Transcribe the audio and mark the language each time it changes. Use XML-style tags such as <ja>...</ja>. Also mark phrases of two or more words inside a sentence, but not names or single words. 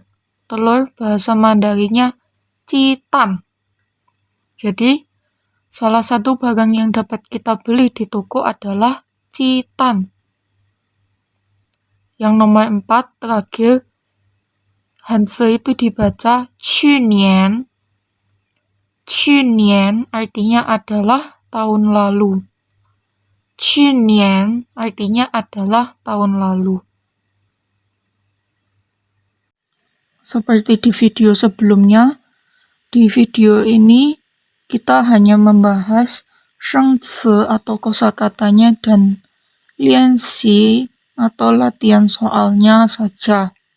<id>Telur bahasa Mandarinnya jitan. Jadi, salah satu barang yang dapat kita beli di toko adalah jitan. Yang nomor 4 terakhir, Hanse itu dibaca 去年. 去年 artinya adalah tahun lalu. 去年 artinya adalah tahun lalu. seperti di video sebelumnya. Di video ini kita hanya membahas shengci atau kosakatanya dan lianxi atau latihan soalnya saja.</id>